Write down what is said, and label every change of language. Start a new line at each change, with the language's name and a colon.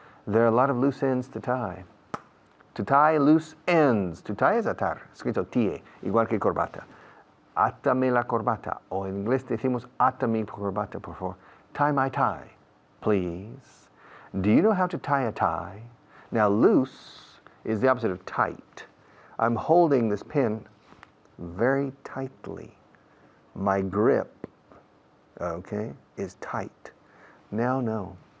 English: There are a lot of loose ends to tie. To tie loose ends. To tie
Spanish: es atar. Escrito tie, igual que corbata. Átame la corbata. O en inglés decimos ata mi corbata, por favor.
English: Tie my tie, please. Do you know how to tie a tie? Now, loose is the opposite of tight. I'm holding this pen very tightly. My grip, okay, is tight. Now, no.